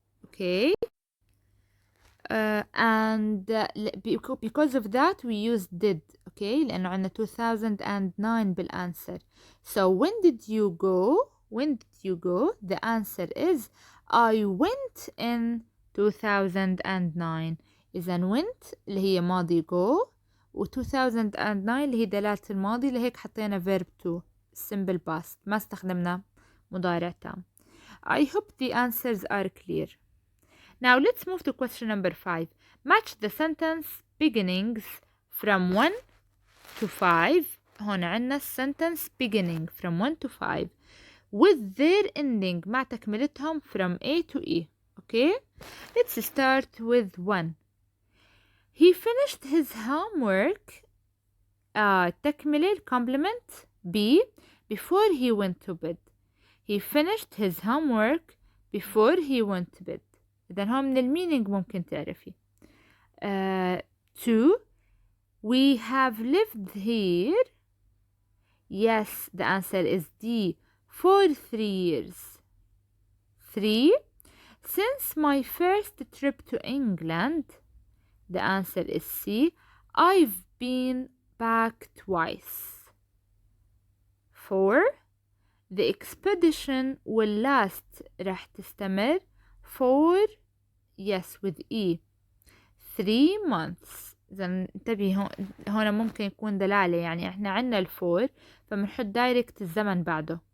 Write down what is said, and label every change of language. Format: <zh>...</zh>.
<en>okay and because of that we used did.</en> <ar>okay لأنه عنا 2009 بالأنسر.</ar> <en>so when did you go. when did you go the answer is I went in 2009.</en> <ar>إذا went اللي هي ماضي go و 2009 اللي هي دلالة الماضي، لهيك حطينا verb to simple past، ما استخدمنا مضارع تام.</ar> <en>I hope the answers are clear. Now let's move to question number 5. Match the sentence beginnings from 1 to 5.</en> <ar>هون عنا</ar> <en>sentence beginning from 1 to 5 with their ending</en> <ar>مع تكملتهم</ar> <en>from A to E. Okay let's start with 1. He finished his homework. تكملة complement B before he went to bed. He finished his homework before he went to bed.</en> <ar>إذا هون من المينينج ممكن تعرفي.</ar> <en>2. We have lived here. Yes, the answer is D, for 3 years. 3. Since my first trip to England, the answer is C, I've been back twice. 4. The expedition will last</en> <ar>راح تستمر</ar> <en>for yes with E 3 months.</en> <ar>إذا انتبهي هون ممكن يكون دلالة، يعني احنا عنا الفور فبنحط دايركت الزمن بعده.</ar>